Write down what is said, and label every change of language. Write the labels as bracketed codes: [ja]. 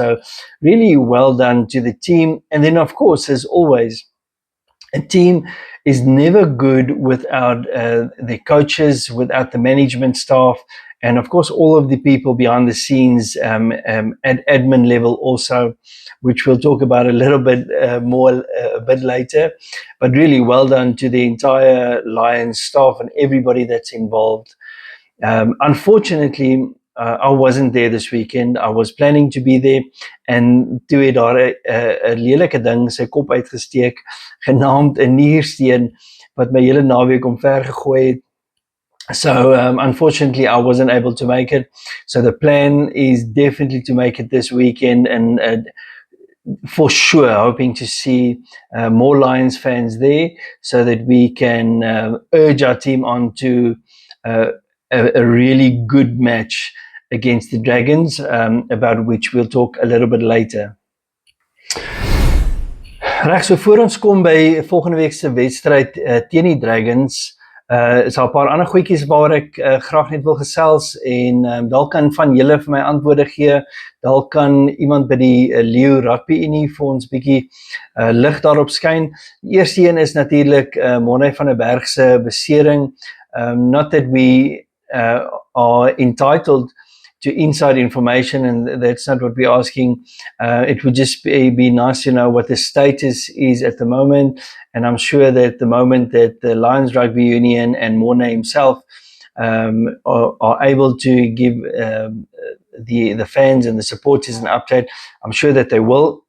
[en] So really well done to the team. And then of course, as always, a team is never good without the coaches, without the management staff, and of course all of the people behind the scenes at admin level also, which we'll talk about a little bit more a bit later. But really well done to the entire Lions staff and everybody that's involved. Unfortunately, I wasn't there this weekend. I was planning to be there, [af] en toe het daar 'n lelike ding sy kop uitgesteek, genaamd 'n niersteen, wat my hele naweek omver gegooi het. [en] So unfortunately, I wasn't able to make it. So the plan is definitely to make it this weekend, and for sure hoping to see more Lions fans there so that we can urge our team on to a really good match against the Dragons, about which we'll talk a little bit later. [af] Reg, so voor ons kom by volgende week se wedstryd teen die Dragons, is daar 'n paar ander goedjies waar ek graag net wil gesels, en dalk kan van julle vir my antwoorde gee. Dalk kan iemand by die Leeu Rugby Unie vir ons bietjie lig daarop skyn. Die eerste een is natuurlik Morne van der Berg se besering. [en] Not that we are entitled to inside information, and that's not what we're asking. It would just be nice to know what the status is at the moment, and I'm sure that the moment that the Lions Rugby Union and Morne himself are able to give the fans and the supporters an update, I'm sure that they will.